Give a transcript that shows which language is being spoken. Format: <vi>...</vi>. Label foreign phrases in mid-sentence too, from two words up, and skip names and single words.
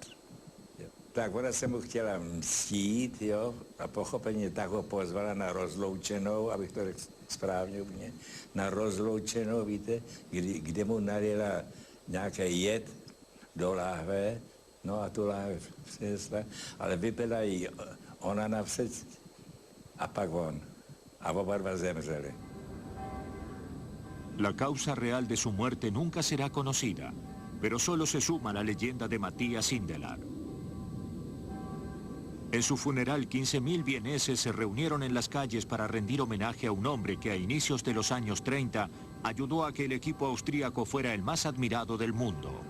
<cs>Tak ona se mu chtěla mstít, jo, a pochopení tak ho pozvala na rozloučenou, abych to řekl správně úplně, na rozloučenou, víte, kde mu nalila nějaké jed do láhve, no a tu láhve přinesla, ale vypila jí ona napřed a pak on. A oba dva zemřeli.</cs> <es>La causa real de su muerte nunca será conocida, pero solo se suma la leyenda de Matías Sindelar. En su funeral, 15.000 vieneses se reunieron en las calles para rendir homenaje a un hombre que a inicios de los años 30 ayudó a que el equipo austríaco fuera el más admirado del mundo.</es>